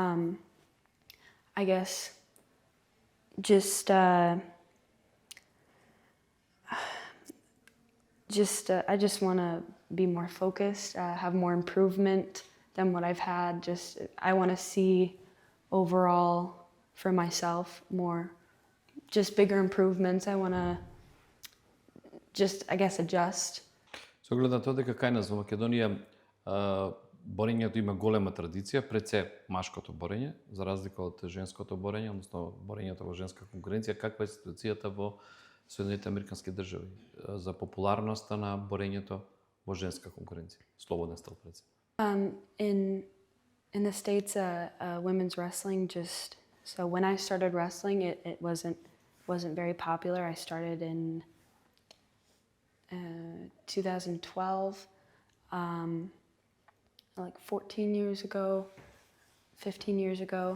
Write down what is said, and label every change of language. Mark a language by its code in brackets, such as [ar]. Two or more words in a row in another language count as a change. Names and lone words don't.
[en] I guess I just want to be more focused, have more improvement than what I've had. I want to see overall for myself more, just bigger improvements. I want to I guess, adjust. [mk] Со оглед на тоа дека кај нас во Македонија борењето има голема традиција, пред се машкото борење, за разлика од женското борење, односно борењето во женска конкуренција, каква е ситуацијата во Соединетите Американски држави за популарноста на борењето во женска конкуренција, слободен стил пред се? [en] In the States, women's wrestling just, so when I started wrestling, it wasn't very popular. I started in 2012, like 14 years ago, 15 years ago.